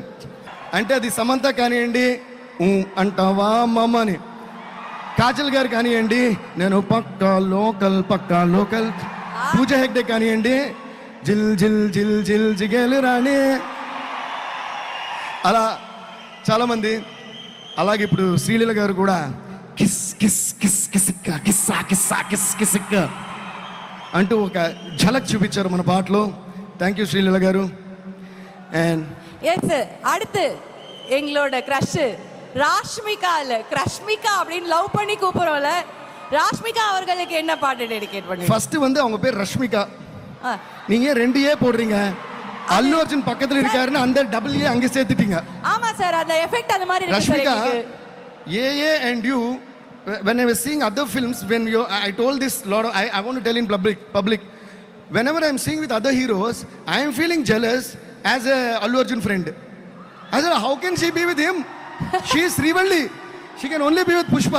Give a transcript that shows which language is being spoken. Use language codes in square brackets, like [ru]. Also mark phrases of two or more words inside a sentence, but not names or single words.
[te] అంటే అది సమంత కానివ్వండి, అంటావా మమ్మ అని, కాజల్ గారు కానివ్వండి, నేను పక్కా లోకల్, పూజ హెగ్డే కానివ్వండి, జిల్ జిల్ జిల్ జిల్ జిగేలు రాణి, అలా చాలామంది. అలాగే ఇప్పుడు శ్రీలీల గారు కూడా కిస్ కిస్ కిస్ కిసిక్క కిస్సా కిస్సా కిస్ కిసిక్క అంటూ ఒక ఝలక్ చూపించారు మన పాటలో. [en] Thank you [te] శ్రీలీల గారు. అండ్ [ta] எஸ் அடுத்து எங்களோட க்ரஷ் கிரஷ்மிகா அப்படின்னு லவ் பண்ணி கூப்பிடுறோம்ல, ராஷ்மிகா அவர்களுக்கு என்ன பாட்டு டெடிகேட் பண்ணி? ஃபர்ஸ்ட் வந்து அவங்க பேர் ரஷ்மிகா. நீங்க 2 போடுறீங்க, அல்லு அர்ஜுன் பக்கத்துல இருக்காருன்னு அந்த [en] double A [ta] அங்க சேர்த்துட்டீங்க. ஆமா சார், அந்த எஃபெக்ட் அந்த மாதிரி இருக்கு. [en] ரஷ்மிகா ஏ and you, when I was seeing other films, when you I told this lot of, I want to tell in public whenever I am seeing with other heroes, I am feeling jealous as a Allu Arjun friend. I said, how can she be with him? She is Srivalli, she can only be with Pushpa.